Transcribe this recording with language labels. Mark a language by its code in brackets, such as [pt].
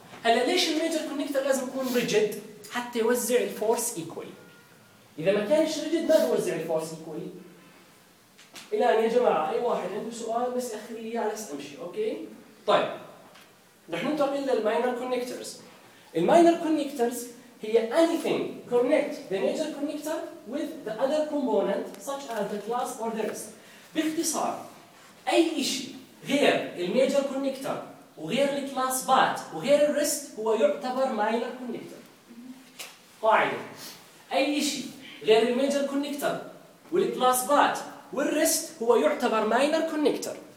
[ar] هلا ليش الميجر كونكتر لازم يكون ريجيد؟ حتى يوزع الفورس ايكوالي. اذا ما كانش ريجيد ما بيوزع الفورس ايكوالي. الان يا جماعه اي واحد عنده سؤال بس اخلي لي اياه على استمشي. اوكي طيب رح ننتقل للماينر كونكترز. الماينر كونكترز هي [en] anything connect the major connector with the other component such as the class or the rest. [ar] باختصار اي شيء غير الميجر كونكتر وغير الكلاس بات وغير الريست هو يعتبر ماينر كونكتر. قاعده اي شيء غير الميجر كونكتر والكلاس بات والريست هو يعتبر ماينر كونكتر.